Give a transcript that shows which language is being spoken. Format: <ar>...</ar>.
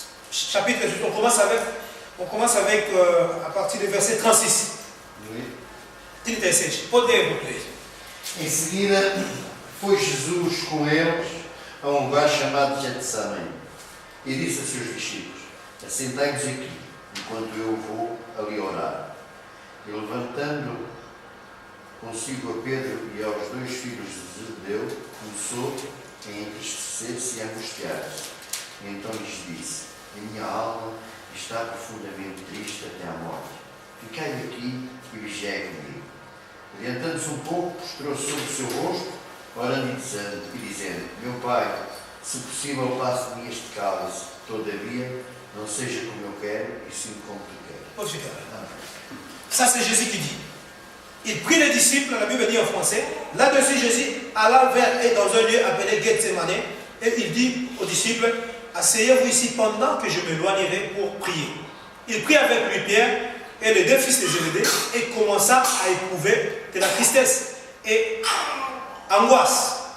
<fr>Chapitre 28, on commence avec à partir du verset 36. Oui.</fr> <pt>36. Pode ler, por favor. Em seguida, foi Jesus com eles a um lugar chamado Getsemane e disse a seus discípulos: assentai-vos aqui, enquanto eu vou ali orar. E levantando consigo a Pedro e aos 2 filhos de Zebedeu, começou a entristecer-se e a angustiar-se. E então lhes disse: a minha alma está profundamente triste até à morte. Ficai aqui e vigiai comigo. Adiantando-se um pouco, prostrou-se sobre o seu rosto, orando e dizendo: meu Pai, se possível, passe de mim este cálice, todavia, não seja como eu quero, e sim como tu queres. Pode ficar.</pt> <fr>Ça, c'est Jésus qui dit. Il prit les disciples, la Bible dit en français. Là-dessus, Jésus alla dans un lieu appelé Gethsemane, et il dit aux disciples: asseyez-vous ici pendant que je m'éloignerai pour prier. Il prit avec lui Pierre et les 2 fils de Zébédée et commença à éprouver de la tristesse et angoisse.</fr>